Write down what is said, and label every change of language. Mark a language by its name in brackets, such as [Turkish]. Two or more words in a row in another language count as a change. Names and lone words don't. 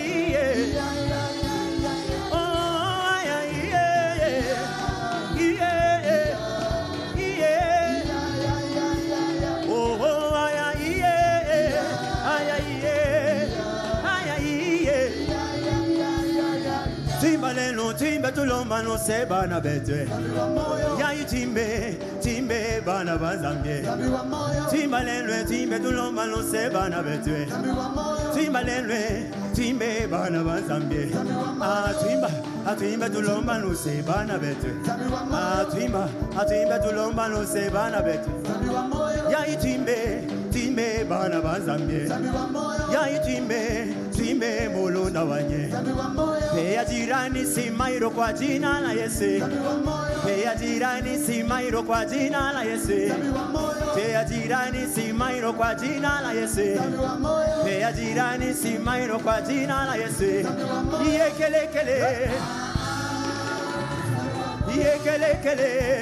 [Bemba] oh, ay, ay, oh, ay, Timbaleno, timbe tulomba no se bana betwe. Yayi timbe, timbe bana bazambye. Timbaleno, timbe tulomba no se bana betwe. Timbaleno, timbe bana bazambye. Timbe tulomba no se bana betwe. Timbe tulomba no se bana betwe. Yayi timbe, timbe bana bazambye. Yayi timbe mulunda wanye. [Swahili] Pea jirani simairo kwa jina la Yesu. Pea jirani simairo kwa jina la Yesu. Pea jirani simairo kwa jina la Yesu. Pea jirani simairo kwa jina la Yesu. Yekelekele. Yekelekele.